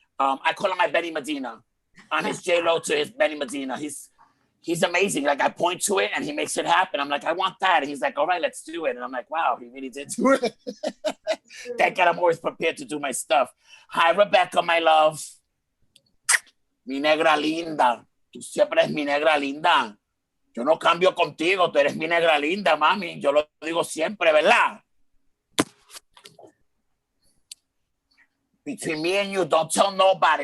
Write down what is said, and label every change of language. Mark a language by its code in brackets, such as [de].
[en] I call him my Benny Medina. I'm his J-Lo to his Benny Medina. He's amazing. Like, I point to it and he makes it happen. I'm like, I want that. And he's like, all right, let's do it. And I'm like, wow, he really did do it. Thank God I'm always prepared to do my stuff. Hi, Rebecca, my love. [es] Mi negra linda. Tú siempre eres mi negra linda. Yo no cambio contigo. Tú eres mi negra linda, mami. Yo lo digo siempre, ¿verdad? [en] Between me and you, don't tell nobody.